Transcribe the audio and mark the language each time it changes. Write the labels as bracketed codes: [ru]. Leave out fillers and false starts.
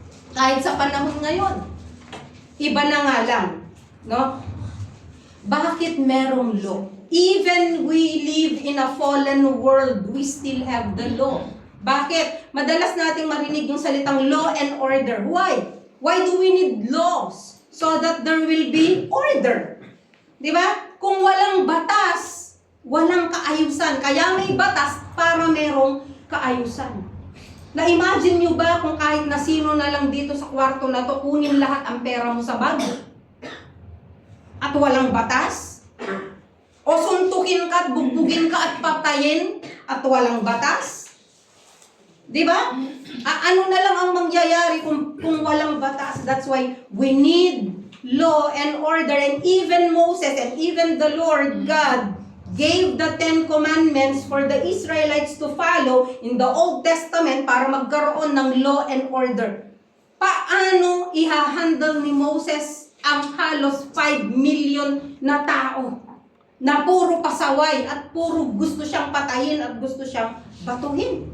[tl] Kahit sa panahon ngayon. Iba na nga lang. No? Bakit merong law? [en] Even we live in a fallen world, we still have the law. [tl] Bakit? Madalas nating marinig yung salitang [en] law and order. Why? Why do we need laws? So that there will be order. [tl] Di ba? Kung walang batas, walang kaayusan. Kaya may batas para merong kaayusan. Na-imagine nyo ba kung kahit na sino na lang dito sa kwarto na to, kunin lahat ang pera mo sa bag? At walang batas? O suntukin ka at bugbugin ka at patayin at walang batas? Di ba? Ano na lang ang mangyayari kung walang batas? [en] That's why we need law and order. And even Moses and even the Lord God gave the 10 Commandments for the Israelites to follow in the Old Testament [tl] para magkaroon ng [en] law and order. [tl] Paano ihahandle ni Moses ang halos 5 million na tao na puro pasaway at puro gusto siyang patayin at gusto siyang batuhin?